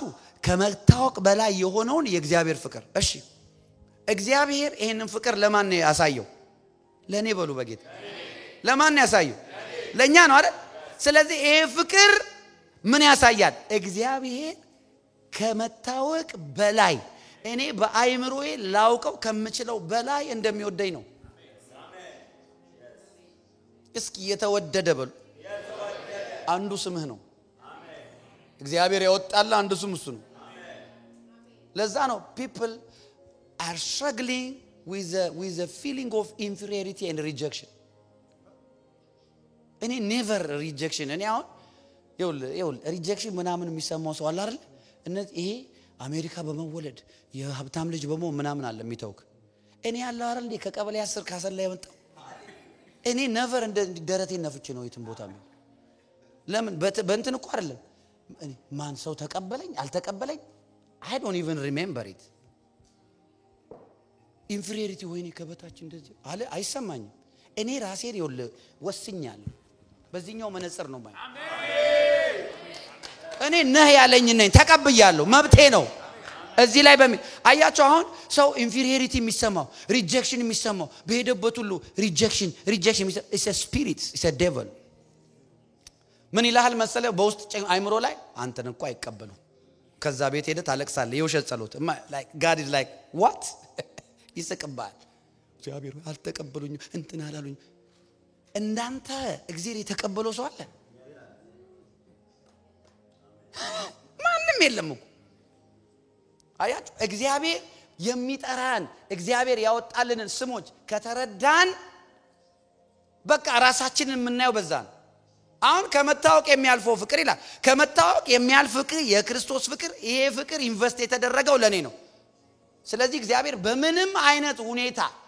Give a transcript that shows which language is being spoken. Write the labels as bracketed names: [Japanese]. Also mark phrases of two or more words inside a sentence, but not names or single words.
[Amharic] ከመታወቅ በላይ የሆነውን የእግዚአብሔር ፍቅር እሺ እግዚአብሔር ይሄንን ፍቅር ለማን ነው ያሳየው ለኔ በሉ በጌታ ለማን ነው ያሳየው ለኛ ነው አይደል ስለዚህ ይሄ ፍቅር ምን ያሳያል እግዚአብሔር ከመታወቅ በላይ እኔ በአይምሮዬ ላውቀው ከምችለው በላይ እንደሚወደኝ ነው እስኪ የተወደደ በሉ አንዱ ስምህ ነው እግዚአብሔር ያወጣል አንዱ ስም እሱ ነው ለዛ ነው [English] people are struggling with the feeling of inferiority and rejection [Amharic] እኔ [English] never rejection [Amharic] እኔ አሁን ይኸውልህ rejection ምናምን የሚሰማው ሰው አለ አይደል እነዚህ ይሄ አሜሪካ በመወለድ የሀብታም ልጅ በመሆን ምናምን አለ የሚተውክ እኔ ያለው አይደል እንዴ ከቀበሌ 10 ካሰላ ያመጣው እኔ never እንደ ደረቴን ነፍቼ ነው የትም ቦታ ነው ለምን በእንትን እኮ አይደለም እኔ ማን ሰው ተቀበለኝ አልተቀበለኝ [English] I don't even remember it [Amharic] inferiority ወይኔ ከበታች እንደዚህ አለ አይሰማኝም እኔ ራሴን ይኸውልህ ወስኛለሁ በዚህኛው መነጽር ነው ማለት አሜን እኔ ነህ ያለኝ ነኝ ተቀብያለሁ መብቴ ነው እዚህ ላይ አያችሁ አሁን ሰው ኢንፌሪዮሪቲ የሚሰማው ሪጀክሽን የሚሰማው በሄደበት ሁሉ ሪጀክሽን [English] is a spirit is a devil [Amharic] ምን ይላል መሰለ በውስጥ አይምሮ ላይ አንተን እንኳን አይቀበሉ ከዛ ቤት ሄደ ታለቅሳለህ የውሸት ጸሎት [English] like God is like what [Amharic] ይስቅባል እግዚአብሔር አልተቀበሉኝ እንትን አላሉኝ እንዳንተ እግዚአብሔር የተቀበለው ሰው አለ ማንንም የለም እኮ አያችሁ እግዚአብሔር የሚጠራን እግዚአብሔር ያወጣልንን ስሞች ከተረዳን በቃ ራሳችንን የምናየው በዛ ነው አሁን ከመታወቅ የሚያልፈው ፍቅር ይላል ከመታወቅ የሚያልፍ ፍቅር የክርስቶስ ፍቅር ይሄ ፍቅር ኢንቨስት የተደረገው ለኔ ነው ስለዚህ እግዚአብሔር በምንም አይነት ሁኔታ